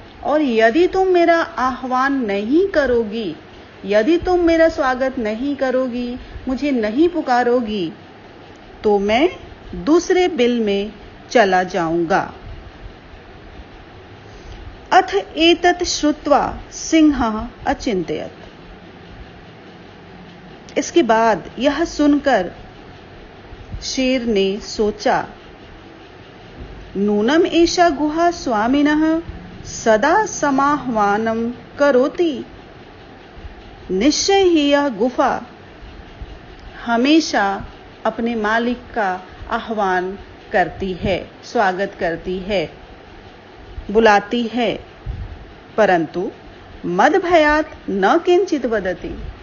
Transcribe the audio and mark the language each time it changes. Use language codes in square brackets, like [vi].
[hi] और यदि तुम मेरा आह्वान नहीं करोगी, यदि तुम मेरा स्वागत नहीं करोगी, मुझे नहीं पुकारोगी, तो मैं दूसरे बिल में चला जाऊंगा। [sa] अथ एतत् श्रुत्वा सिंहः अचिन्तयत्। [hi] इसके बाद यह सुनकर शेर ने सोचा, [sa] नूनम एषा गुहा स्वामिनः सदा समाह्वानं करोति। [hi] निश्चय ही यह गुफा हमेशा अपने मालिक का आह्वान करती है, स्वागत करती है, बुलाती है, [sa] परंतु मद भयात न किंचित वदति।